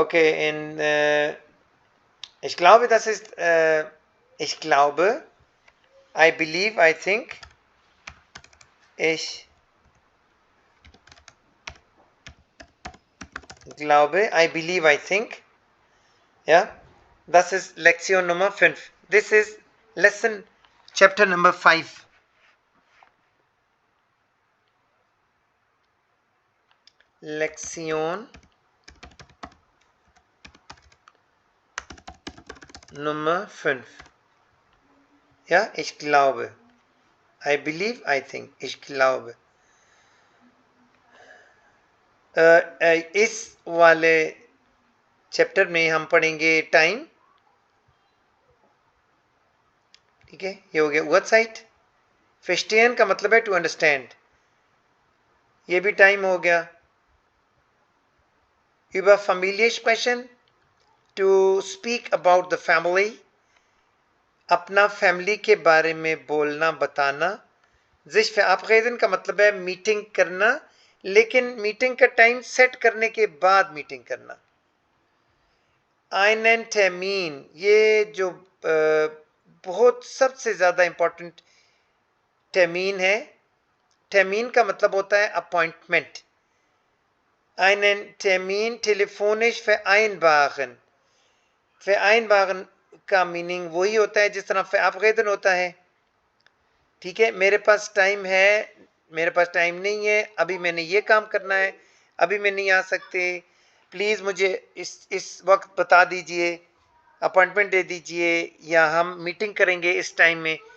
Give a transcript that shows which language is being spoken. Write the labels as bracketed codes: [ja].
[de] Okay, ich glaube, das ist, ich glaube, [en] I believe, I think, [de] ich glaube, I believe, I think, ja, das ist Lektion Nummer 5. [en] This is lesson, chapter number 5. [de] Lektion Nummer 5. Ja, ich glaube. [en] I believe, I think. [de] Ich glaube. [hi] इस वाले chapter में हम पढ़ेंगे time. ठीक है, ये हो गया Uhrzeit. Verstehen का मतलब है टू अंडरस्टैंड. ये भी टाइम हो गया. [de] Über Familie sprechen. [en] To speak about the family. [hi] अपना फैमिली के बारे में बोलना बताना. Sich verabreden का मतलब है मीटिंग करना, लेकिन मीटिंग का टाइम सेट करने के बाद मीटिंग करना. einen Termin, ये जो बहुत सबसे ज़्यादा इंपॉर्टेंट टर्मीन है. टर्मीन का मतलब होता है appointment. [de] einen Termin telefonisch vereinbaren. [hi] vereinbaren का मीनिंग वही होता है जिस तरह verabreden होता है. ठीक है, मेरे पास टाइम है, मेरे पास टाइम नहीं है, अभी मैंने ये काम करना है, अभी मैं नहीं आ सकते, प्लीज़ मुझे इस वक्त बता दीजिए, अपॉइंटमेंट दे दीजिए, या हम मीटिंग करेंगे इस टाइम में.